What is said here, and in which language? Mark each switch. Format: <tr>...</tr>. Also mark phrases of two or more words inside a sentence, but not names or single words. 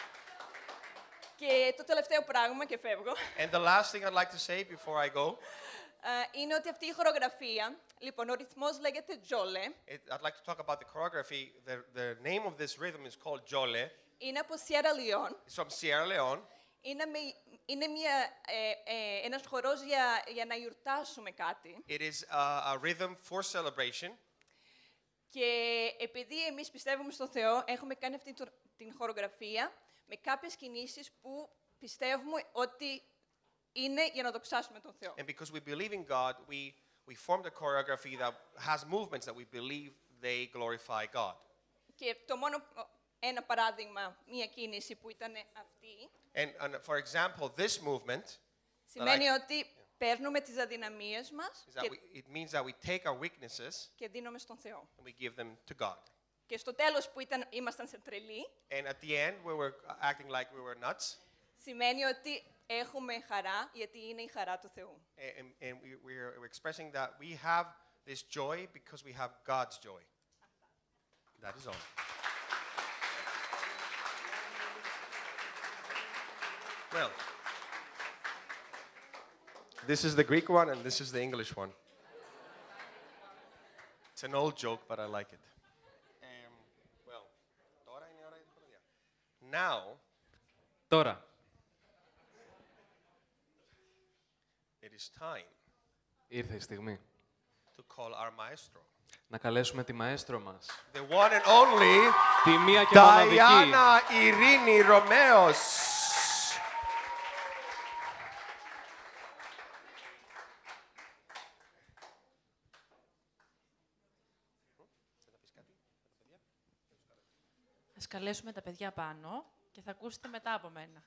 <el>Και το τελευταίο πράγμα και φεύγω.</el> <en>And the last thing I'd like to say before I go,</en> <el>είναι ότι αυτή η χορογραφία, λοιπόν, ο ρυθμός λέγεται Jole,</el> <en>I'd like to talk about the choreography. The name of this rhythm is called Jole.</en> <el>είναι από Sierra Leone,</el> <en>It's from Sierra Leone.</en> <el>είναι ένας χορός για να γιορτάσουμε κάτι.</el> <en>It is a rhythm for celebration.</en> <el>Και επειδή εμείς πιστεύουμε στον Θεό, έχουμε κάνει αυτή την χορογραφία με κάποιες κινήσεις που πιστεύουμε ότι είναι για να δοξάσουμε τον Θεό.</el> <en>And because we believe in God, we formed a choreography that has movements that we believe they glorify God.</en> <el>Και το μόνο ένα παράδειγμα, μία κίνηση που ήταν αυτή,</el> <en>And for example, this movement</en> <el>σημαίνει ότι παίρνουμε τις αδυναμίες μας</el> <en>it means that we take our weaknesses</en> <el>και δίνουμε στον Θεό.</el> <en>and we give them to God.</en> <el>Και στο τέλος που ήμασταν σε τρελή,</el> <en>And at the end, we were acting like we were nuts.</en> <el>σημαίνει ότι έχουμε χαρά, γιατί είναι η χαρά του Θεού.</el> <en>And we're expressing that we have this joy because we have God's joy. That is all. Well, this is the Greek one and this is the English one. It's an old joke, but I like it. Well,</en> <el>τώρα είναι η ώρα για τη χοροδία.</el> <en>Now,</en> <el>Τώρα,</el> <en>it is time</en> <el>ήρθε η στιγμή</el> <en>to call our maestro.</en> <el>να καλέσουμε τη μαέστρο μας.</el> <en>The one and only</en> <el>Τη μία και μοναδική. Diana Irini Romeos. Ας καλέσουμε τα παιδιά πάνω και θα ακούσετε μετά από μένα.</el>